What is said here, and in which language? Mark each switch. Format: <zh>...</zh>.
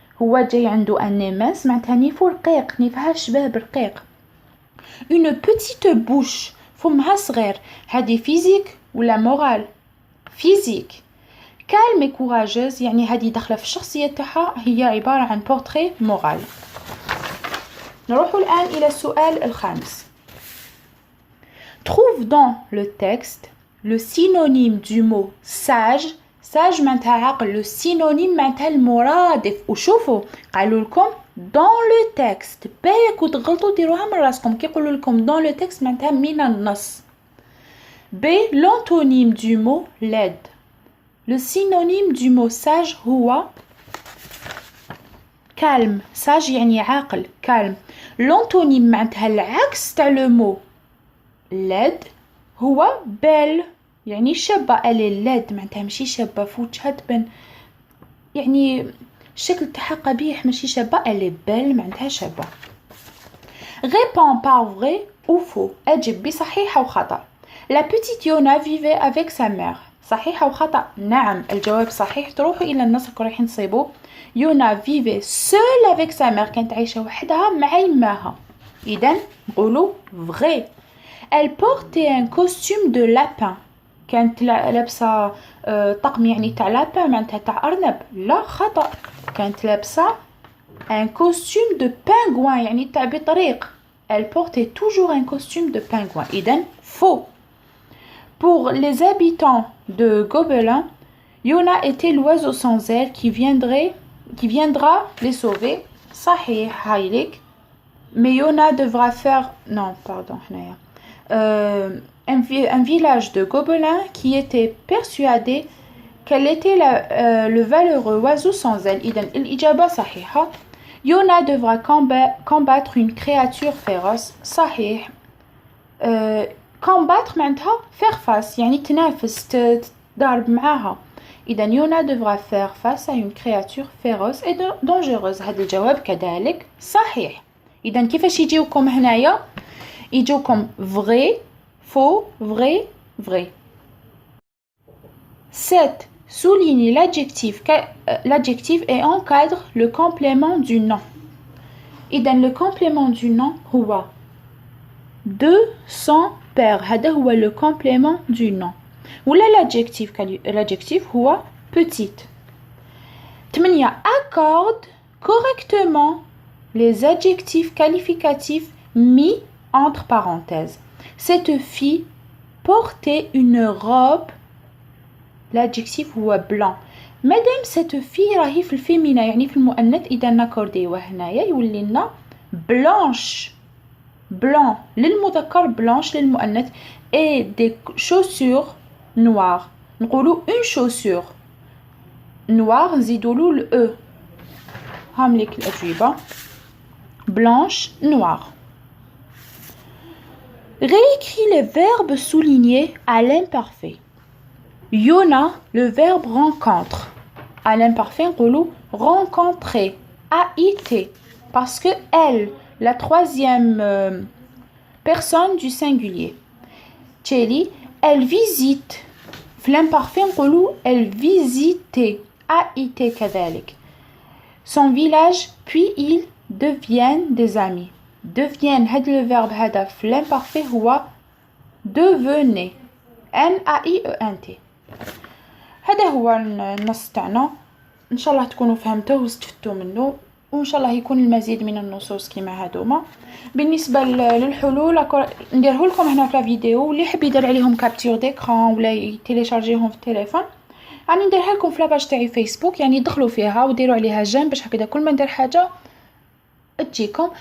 <ar>هو جاي عنده اني مانس معناتها نيفو رقيق نيفها شباب رقيق.</ar> <fr>une petite bouche</fr> <ar>فمها صغير هذه فيزيك ولا مورال؟ فيزيك.</ar> <fr>calme et courageuse</fr> <ar>يعني هذه داخله في الشخصيه تاعها هي عباره عن بورتري مورال. نروحوا الان الى السؤال الخامس.</ar> <fr>trouve dans le texte le synonyme du mot sage.</fr> <ar>sage معناتها عقل. le synonyme معناتها المرادف. وشوفوا قالوا لكم dans le texte. بالك وتغلطوا ديروها من راسكم كي يقولوا لكم dans le texte معناتها من النص.</ar> <fr>B. l'antonyme du mot laid. le synonyme du mot sage</fr> <ar>هو</ar> <fr>calme.</fr> <ar>sage يعني عاقل calme. l'antonyme معناتها العكس تاع le mot laid هو belle يعني شابة. elle laid معناتها ماشي شابة فوتشها تبان يعني الشكل تاعها قبيح ماشي شابة.</ar> <fr>elle est belle</fr> <ar>معناتها شابة.</ar> <fr>réponds par vrai ou faux.</fr> <ar>أجب بصحيح أو خطأ.</ar> <fr>la petite Yona vivait avec sa mère.</fr> <ar>صحيح أو خطأ؟ نعم الجواب صحيح. تروحوا إلى النص رايحين تصيبوا. يونا</ar> <fr>vivait seule avec sa mère</fr> <ar>كانت عايشة وحدها مع يماها. إذا نقولوا vrai.</ar> <fr>elle portait un costume de lapin.</fr> <ar>كانت لابسة طقم يعني تاع لابان معناتها تاع أرنب. لا خطأ. كانت لابسة</ar> <fr>un costume de pingouin</fr> <ar>يعني تاع بطريق.</ar> <fr>Elle portait toujours un costume de pingouin. إذن faux. Pour les habitants de Gobelin, Yona était l'oiseau sans aile qui viendra les sauver.</fr> <ar>صحيح هايلك.</ar> <fr>Mais Yona devra faire... Non, pardon. Un village de Gobelins qui était persuadé qu'elle était le valeureux oiseau sans aile.</fr> <ar>إذن الإجابة صحيحة.</ar> <fr>Yona devra combattre une créature féroce.</fr> <ar>صحيح. combattre معناتها faire face يعني تنافس تضارب معاها.</ar> <fr>إذن Yona devra faire face à une créature féroce et dangereuse.</fr> <ar>هذا الجواب كذلك صحيح. إذن كيفاش يجيوكم هنايا؟ يجوكم</ar> <fr>vrai, faux, vrai, vrai.</fr> <ar>7.</ar> <fr>Souligne l'adjectif et encadre le complément du nom.</fr> <ar>إذن</ar> <fr>le complément du nom هو de son père. هذا هو le complément du nom. ولا l'adjectif هو petite. 8. Accorde correctement les adjectifs qualificatifs mis entre parenthèses. Cette fille portait une robe. L'adjectif هو blanc.</fr> <ar>مادام cette fille راهي في الفيمينا يعني في المؤنث إذا ناكورديوه هنايا يولي لنا blanche.</ar> <fr>blanc</fr> <ar>للمذكر</ar> <fr>blanche</fr> <ar>للمؤنث</ar> <fr>et des chaussures noires.</fr> <ar>نقولوا une chaussure noire نزيدولو ل e. هامليك الأجوبة blanche noire.</ar> <fr>Réécris les verbes soulignés à l'imparfait. Yona, le verbe rencontre. À l'imparfait, on rencontrer. A-I-T. Parce que elle, la troisième personne du singulier. Tchéli, elle visite. L'imparfait, on elle visitait. A-I-T كذلك. Son village, puis ils deviennent des amis. Deviennent, هذا le verbe هذا في l'imparfait هو devenez. N-A-I-E-N-T.</fr> <ar>هذا هو النص تاعنا. ان شاء الله تكونوا فهمتوه واستفدتوا منه وان شاء الله يكون المزيد من النصوص كما هذوما. بالنسبه للحلول نديره لكم هنا في الفيديو واللي يحب يدير عليهم كابتور ديكران ولا يتيليشارجيهم في التليفون راني نديرها لكم في لاباج تاعي فيسبوك يعني دخلوا فيها وديروا عليها جيم باش هكذا كل ما ندير حاجه تجيكم.</ar>